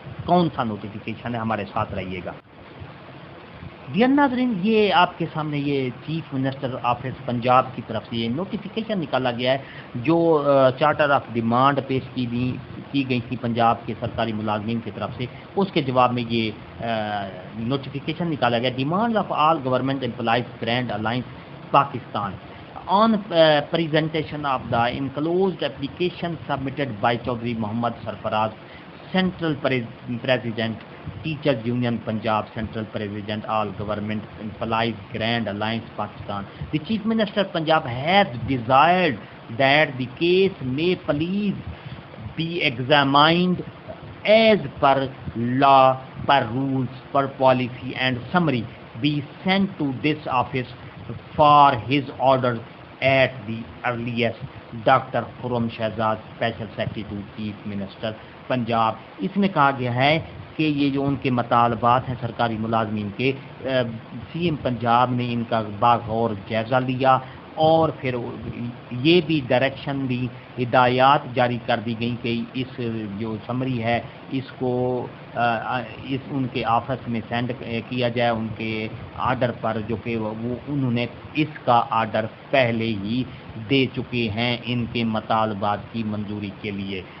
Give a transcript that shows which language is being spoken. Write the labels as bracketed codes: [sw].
[ur] کون سا نوٹیفیکیشن ہے، ہمارے ساتھ رہیے گا. ڈیئر ناظرین، یہ آپ کے سامنے یہ چیف منسٹر آفس پنجاب کی طرف سے یہ نوٹیفیکیشن نکالا گیا ہے، جو چارٹر آف ڈیمانڈ پیش کی گئی تھی پنجاب کے سرکاری ملازمین کی طرف سے. اس کے جواب میں یہ نوٹیفیکیشن نکالا گیا. [en] Demand of all government employees grand alliance Pakistan on presentation of the enclosed application submitted by Chaudhry Mohammad Sarfaraz, Central President, Teachers Union Punjab, Central President, All Government Employees Grand Alliance Pakistan. The Chief Minister of Punjab has desired that the case may please be examined as per law, per rules, per policy and summary, be sent to this office for his order at the earliest. Doctor Khurram Shahzad, special secretary to chief minister Punjab. [ur] اس میں کہا گیا ہے کہ یہ جو ان کے مطالبات ہیں سرکاری ملازمین کے، سی ایم پنجاب نے ان کا باغور جائزہ لیا اور پھر یہ بھی ڈائریکشن دی، ہدایات جاری کر دی گئیں کہ اس جو سمری ہے اس کو ان کے آفس میں سینڈ کیا جائے ان کے آرڈر پر، جو کہ وہ انہوں نے اس کا آرڈر پہلے ہی دے چکے ہیں ان کے مطالبات کی منظوری کے لیے.